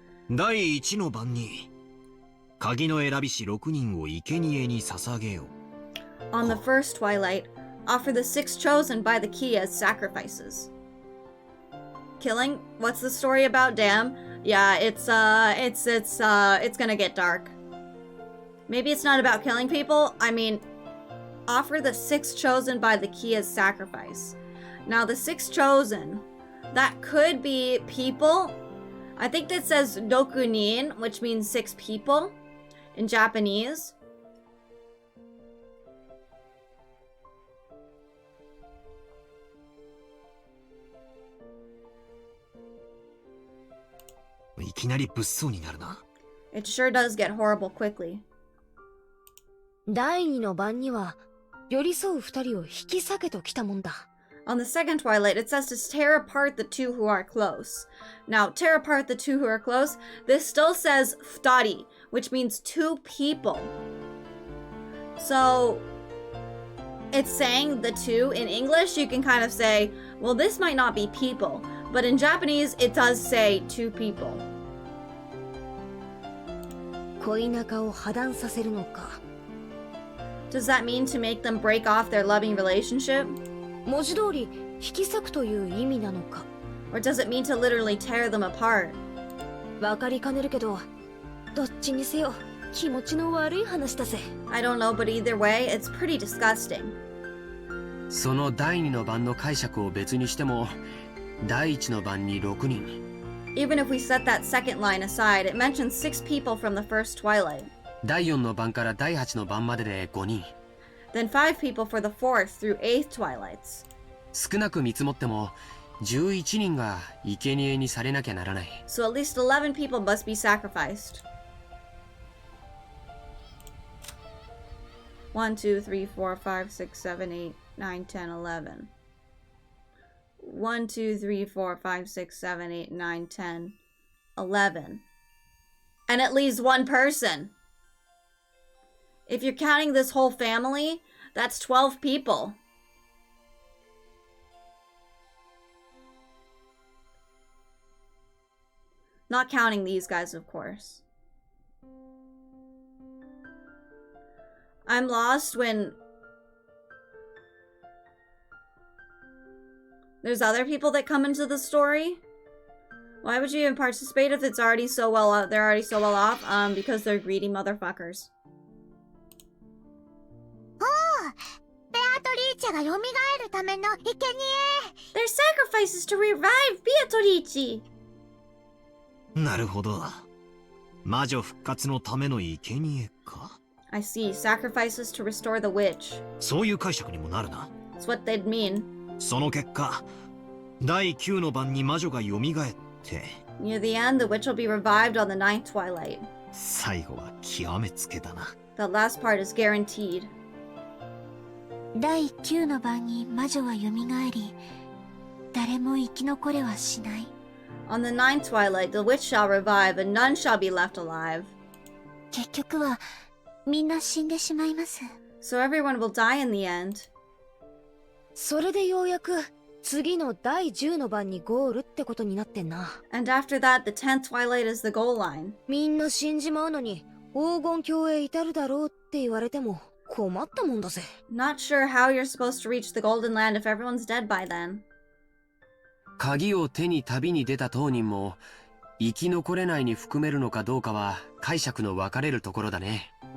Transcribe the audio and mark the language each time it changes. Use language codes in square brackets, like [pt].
[ja] 第一の晩に鍵の選びし6人を生贄に捧げよう。 [en] On the first twilight, offer the 6 chosen by the key as sacrifices. Killing? What's the story about? Damn. Yeah, it's gonna get dark. Maybe it's not about killing people. I mean, offer the 6 chosen by the key as sacrifice. Now, the 6 chosen, that could be people. I think that says dokunin, which means 6 people in Japanese. It sure does get horrible quickly. [ja] 第二の晩には寄り添う二人を引き裂けときたもんだ。 [en] On the second twilight, it says to tear apart the 2 who are close. Now, tear apart the 2 who are close. This still says futari, which means 2 people. So, it's saying the 2. In English, you can kind of say, well, this might not be people. But in Japanese, it does say 2 people. [ja] 恋仲を破談させるのか。 [en] Does that mean to make them break off their loving relationship? [ja] 文字通り引き裂くという意味なのか。 [en] Or does it mean to literally tear them apart? [ja] わかりかねるけど、どっちにせよ気持ちの悪い話だぜ。 [en] I don't know, but either way, it's pretty disgusting. [ja] その第2の晩の解釈を別にしても、第1の晩に6人。 [en] Even if we set that second line aside, it mentions 6 people from the first twilight. [ja] 第4の晩から第8の晩までで5人。 [en] Then 5 people for the 4th through 8th twilights. [ja] 少なく見積もっても11人が生贄にされなきゃならない。 [en] So at least 11 people must be sacrificed. [ja] 1, 2, 3, 4, 5, 6, 7, 8, 9, 10, 11. [en] 1, 2, 3, 4, 5, 6, 7, 8, 9, 10, 11. And at least 1 person. If you're counting this whole family, that's 12 people. Not counting these guys, of course. I'm lost when there's other people that come into the story. Why would you even participate if it's already so well out? They're already so well off. Because they're greedy motherfuckers. [ja] ベアトリーチェが蘇るための生贄。 [en] They're sacrifices to revive Beatrice. [ja] なるほど。魔女復活のための生贄か。 [en] I see. Sacrifices to restore the witch. [ja] そういう解釈にもなるな。 [en] That's what they'd mean. [ja] その結果、第9の晩に魔女が蘇って、 [en] Near the end, the witch will be revived on the 9th twilight. [ja] 最後は極めつけだな。 [en] The last part is guaranteed. [ja] 第9の晩に魔女は蘇り、誰も生き残れはしない。 [en] On the 9th twilight, the witch shall revive, and none shall be left alive. [ja] 結局はみんな死んでしまいます。 [en] So everyone will die in the end. [ja] それでようやく次の第10の晩にゴールってことになってんな。 [en] And after that, the 10th twilight is the goal line. [ja] みんな死んじまうのに黄金鏡へ至るだろうって言われても困ったもんだぜ。 [en] Not sure how you're supposed to reach the golden land if everyone's dead by then. [ja] 鍵を手に旅に出た当人も生き残れないに含めるのかどうかは解釈の分かれるところだね。